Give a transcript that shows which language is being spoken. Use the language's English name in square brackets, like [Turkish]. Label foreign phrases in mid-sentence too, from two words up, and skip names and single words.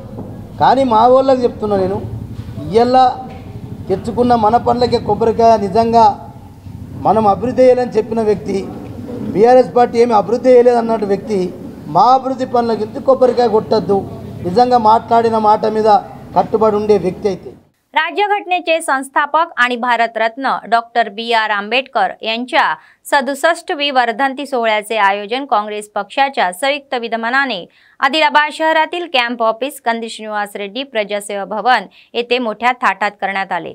[Telugu] కానీ మా వాళ్ళకి చెప్తున్నా నేను, ఇయ్యాల తెచ్చుకున్న మన పనులకే కొబ్బరికాయ నిజంగా మనం అభివృద్ధి చేయాలని చెప్పిన వ్యక్తి, BRS పార్టీ ఏమి అభివృద్ధి చేయలేదు అన్నట్టు వ్యక్తి మా అభివృద్ధి పనులకి కొబ్బరికాయ కొట్టద్దు, నిజంగా మాట్లాడిన మాట మీద కట్టుబడి ఉండే వ్యక్తి అయితే। [Marathi] राज्यघटनेचे संस्थापक आणि भारतरत्न डॉक्टर BR आंबेडकर यांच्या 67वी वर्धंती सोहळ्याचे आयोजन काँग्रेस पक्षाच्या संयुक्त विद्यमानाने आदिलाबाद शहरातील [English] camp office [Marathi] कंदी श्रीनिवास रेड्डी प्रजासेवा भवन येथे मोठ्या थाटात करण्यात आले।